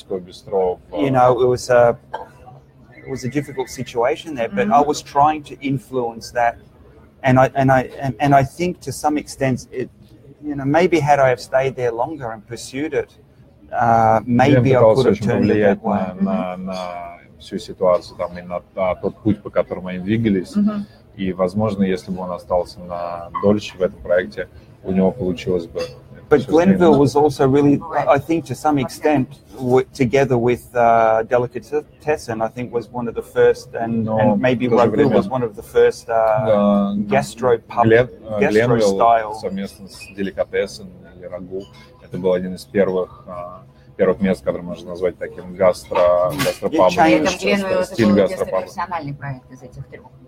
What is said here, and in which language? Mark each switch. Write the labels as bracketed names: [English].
[English] You know, it was a difficult situation there, but I was trying to influence that, and I think to some extent it. You know, maybe had I have stayed there longer and pursued it, maybe I could have turned it that way. [Russian] На всю ситуацию, там, и на тот путь, по которому они двигались. И, возможно, если бы он остался на дольше в этом проекте, у него получилось бы. [English] But Glenuill was also really, I think, to some extent, together with Delicatessen, I think was one of the first, and maybe Ragu was one of the first gastro styles. [Russian] Совместно с Delicatessen или Ragu, это был один из первых мест, который можно назвать таким гастропабом, стиль гастропаба. Профессиональный проект из этих трех.